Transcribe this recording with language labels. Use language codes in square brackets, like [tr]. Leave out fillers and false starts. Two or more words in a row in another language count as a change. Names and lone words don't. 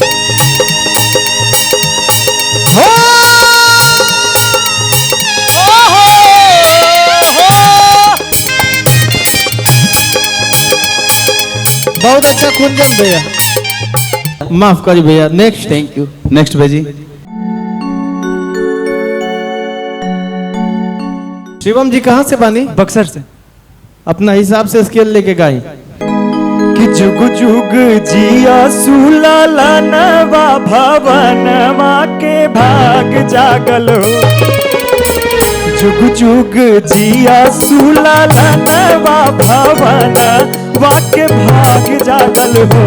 [bho] हो बहुत अच्छा कुंजन भैया, माफ करी भैया। नेक्स्ट। [en] Thank you. [bho] नेक्स्ट भाई जी। शिवम जी कहाँ से बानी? बक्सर से। अपना हिसाब से स्केल लेके गाई। कि जुग जुग जिया सुलाला नवा भवनमा के भाग जागलो, जुग जुग जिया सुलाला नवा भवनमा के भाग जागल हो।